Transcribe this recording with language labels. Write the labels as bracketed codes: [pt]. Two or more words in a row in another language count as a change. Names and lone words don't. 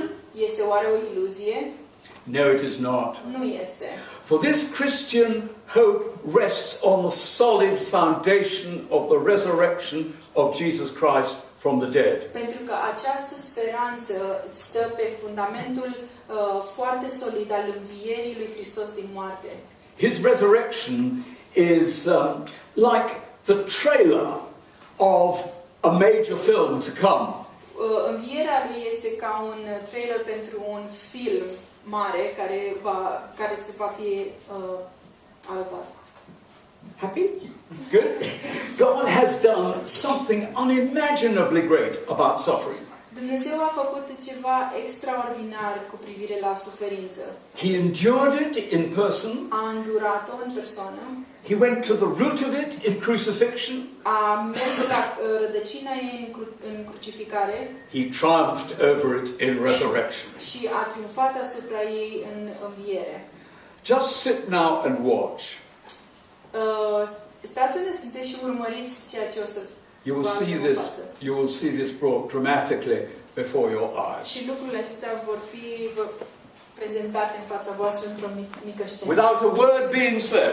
[ro] Este oare o iluzie? [en] No, it is not. [ro] Nu este. [en] For this Christian hope rests on the solid foundation of the resurrection of Jesus Christ from the dead. [ro] Pentru că această speranță stă pe fundamentul foarte solid al învierii lui Hristos din moarte. [en] His resurrection is like the trailer of a major film to come. [ro] Învierea lui este ca un trailer pentru un film mare care se va fi arătat. [en] Happy? Good? God has done something unimaginably great about suffering. [ro] Dumnezeu a făcut ceva extraordinar cu privire la suferință. [en] He endured it in person. [ro] A îndurat-o în persoană. [en] He went to the root of it in crucifixion. [ro] A mers la rădăcina ei în crucificare. [en] He triumphed over it in resurrection. [ro] Și a triumfat asupra ei în înviere. [en] Just sit now and watch. [ro] Stați unde sunteți și urmăriți ceea ce o să [en] You will see this. You will see this brought dramatically before your eyes. [ro] Și lucrurile acestea vor fi prezentate în fața voastră într-o mică scenă. [en] Without a word being said.